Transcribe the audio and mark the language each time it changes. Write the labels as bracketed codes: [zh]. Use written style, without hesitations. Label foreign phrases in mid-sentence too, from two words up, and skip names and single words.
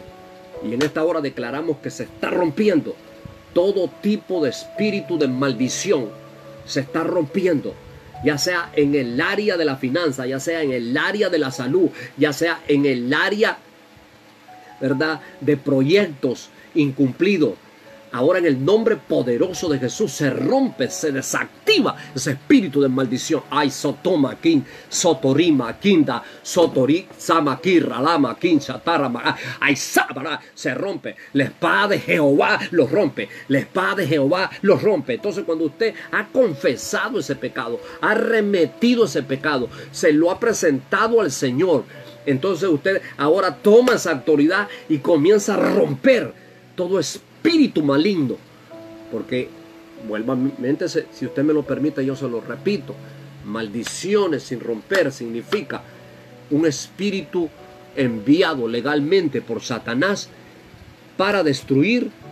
[es] Y en esta hora declaramos que se está rompiendo. Todo tipo de espíritu de maldición se está rompiendo, ya sea en el área de la finanza, ya sea en el área de la salud, ya sea en el área, ¿verdad?, de proyectos incumplidos. Ahora en el nombre poderoso de Jesús se rompe, se desactiva ese espíritu de maldición. Ay, sotoma, kin, sotorima, kinda, sotori, sama, kirra, lama, kin, chatarama, ay, sábara, se rompe. La espada de Jehová los rompe. La espada de Jehová los rompe. Entonces, cuando usted ha confesado ese pecado, ha remetido ese pecado, se lo ha presentado al Señor, entonces usted ahora toma esa autoridad y comienza a romper todo espíritu maligno, porque nuevamente, si usted me lo permite, yo se lo repito, maldiciones sin romper significa un espíritu enviado legalmente por Satanás para destruir